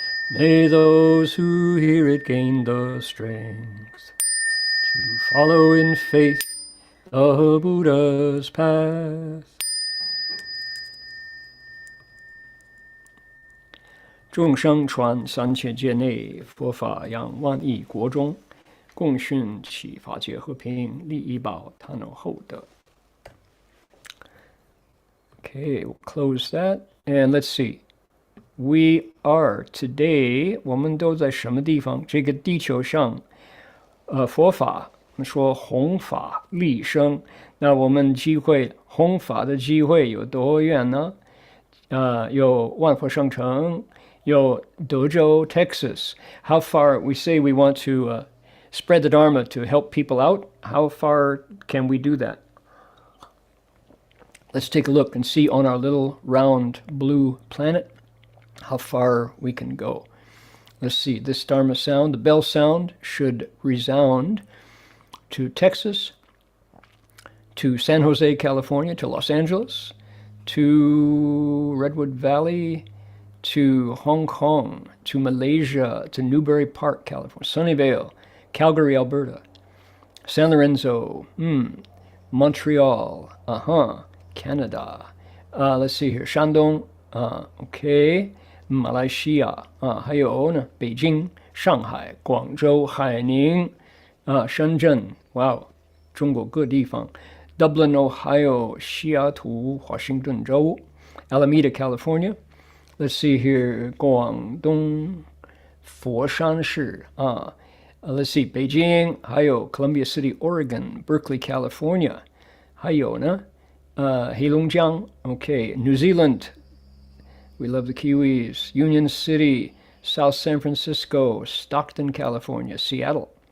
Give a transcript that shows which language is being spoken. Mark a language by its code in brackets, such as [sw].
[en] May those who hear it gain the strength to follow in faith the Buddha's path. [zh] 众生传3000界内，佛法扬万亿国中，共训其法界和平，利益报他能厚德。 [en] Okay, we'll close that. And let's see. We are today, [zh] 我们都在什么地方？这个地球上，佛法，我们说弘法利生，那我们机会弘法的机会有多远呢？有万佛圣城，有德州 Texas. [en] How far, we say we want to spread the Dharma to help people out. How far can we do that? let's take a look and see on our little round blue planet how far we can go. Let's see, this Dharma sound, the bell sound, should resound to Texas, to San Jose, California, to Los Angeles, to Redwood Valley, to Hong Kong, to Malaysia, to Newbury Park, California, Sunnyvale, Calgary, Alberta, San Lorenzo, Montreal, Canada. Let's see here, [zh] Shandong, okay, 马来西亚还有呢，北京、上海、广州、海宁深圳，哇哦，中国各地方 ，Dublin, Ohio, 西雅图、华盛顿州 ，Alameda, California. [en] Let's see here, 广东佛山市let's see, 北京， [zh] 还有 [en] Columbia City, Oregon, Berkeley, California. [zh] 还有呢，黑龙江 ，OK, New Zealand. [en] We love the Kiwis. Union City, South San Francisco, Stockton, California, Seattle.